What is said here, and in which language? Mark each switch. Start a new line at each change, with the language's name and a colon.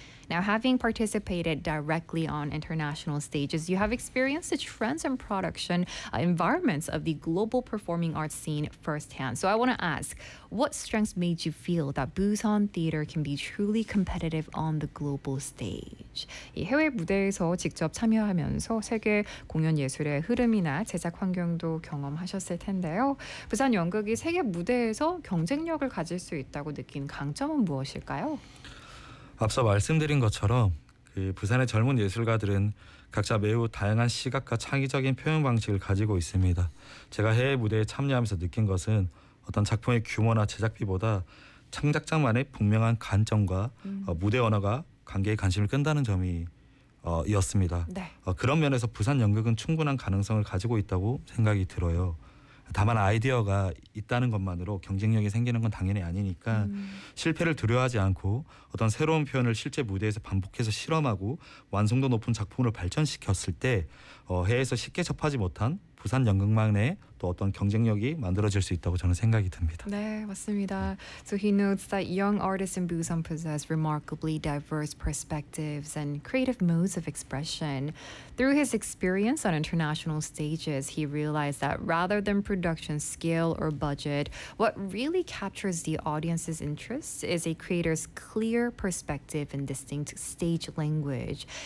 English: Now, having participated directly on international stages, you have experienced the trends and production environments of the global performing arts scene firsthand. So I want to ask, what strengths made you feel that Busan Theater can be truly competitive on the global stage?
Korean: 해외 무대에서 직접 참여하면서 세계 공연 예술의 흐름이나 제작 환경도 경험하셨을 텐데요. 부산 연극이 세계 무대에서 경쟁력을 가질 수 있다고 느낀 강점은 무엇일까요? 앞서 말씀드린 것처럼 그 부산의 젊은 예술가들은 각자 매우 다양한 시각과 창의적인 표현 방식을 가지고 있습니다. 제가 해외 무대에 참여하면서 느낀 것은 어떤 작품의 규모나 제작비보다 창작자만의 분명한 관점과 무대 언어가 관객의 관심을 끈다는 점이 이었습니다. 네. 그런 면에서 부산 연극은 충분한 가능성을 가지고 있다고 생각이 들어요. 다만 아이디어가 있다는 것만으로 경쟁력이 생기는 건 당연히 아니니까 실패를 두려워하지 않고 어떤 새로운 표현을 실제 무대에서 반복해서 실험하고 완성도 높은 작품으로 발전시켰을 때 해외에서 쉽게 접하지 못한 부산 연극만의 또 어떤 경쟁력이 만들어질 수 있다고 저는 생각이 듭니다. 네, 맞습니다.
English: So he notes that young artists in Busan possess remarkably diverse perspectives and creative modes of expression. Through his experience on international stages, he realized that rather than production scale or budget, what really captures the audience's interest is a creator's clear perspective and distinct stage language.